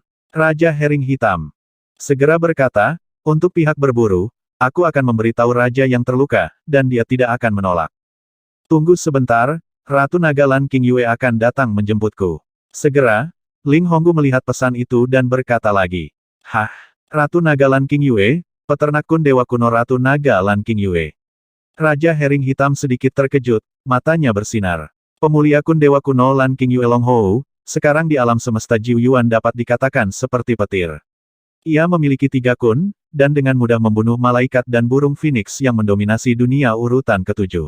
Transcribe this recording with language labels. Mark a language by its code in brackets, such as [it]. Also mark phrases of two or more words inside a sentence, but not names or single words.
[id] Raja Hering Hitam segera berkata, untuk pihak berburu, aku akan memberitahu Raja yang terluka, dan dia tidak akan menolak. Tunggu sebentar, Ratu Naga Lan Qingyue akan datang menjemputku. Segera, Ling Honggu melihat pesan itu dan berkata lagi. Hah? Ratu Naga Lan Qingyue, peternak Kun Dewa Kuno Ratu Naga Lan Qingyue. Raja Hering Hitam sedikit terkejut, matanya bersinar. Pemulia Kun Dewa Kuno Lan Qingyue Longhou, sekarang di alam semesta Jiu Yuan dapat dikatakan seperti petir. Ia memiliki 3 kun, dan dengan mudah membunuh malaikat dan burung phoenix yang mendominasi dunia urutan ke-7.